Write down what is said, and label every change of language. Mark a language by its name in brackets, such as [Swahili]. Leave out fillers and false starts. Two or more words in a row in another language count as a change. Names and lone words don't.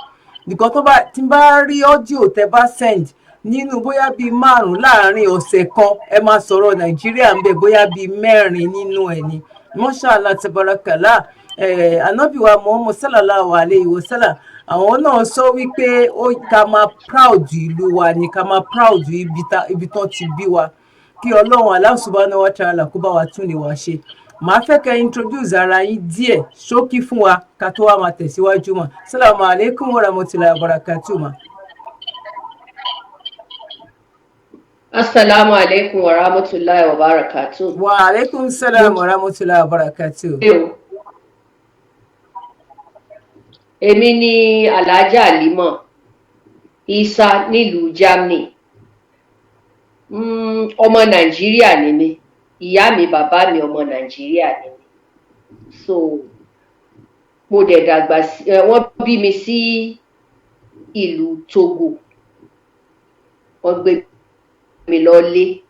[Yoruba] Nìkan tí bá rí ọ́díò tẹ́ bá send nínú bóyá bíi 5 láàrin ọ̀sẹ̀ kan, ẹ máa sọ̀rọ̀ Nàìjíríà ń bẹ bóyá bíi 4 nínú ẹ̀ ni. [Arabic] ما شاء الله تبارك الله. [Yoruba] Ànábì wa Muhammad [Arabic] صلى الله عليه وسلم, [Yoruba] àwọn náà sọ wípé ká máa proud ìlú wa ni, ká máa proud ibi tán ti bí wa. Kí Ọlọ́run [Arabic] الله سبحانه وتعالى [Yoruba] kó bá wa tún lè wá ṣe. Màá fẹ́ kẹ́ introduce ara yín díẹ̀ ṣókí fún wa ká tó wá máa tẹ̀síwájú mà. [Arabic] السلام عليكم ورحمة الله وبركاته mà. السلام عليكم ورحمة الله وبركاته. وعليكم السلام ورحمة الله وبركاته. [Yoruba] Èmi ni Alhaja Halima Isa nílùú Germany. ọmọ Nàìjíríà ni mí, ìyá mi bàbá mi ọmọ Nàìjíríà ni mí, so mo dẹ̀ dàgbà sí wọ́n bí mi sí ìlú Togo, wọ́n gbé mi lọlé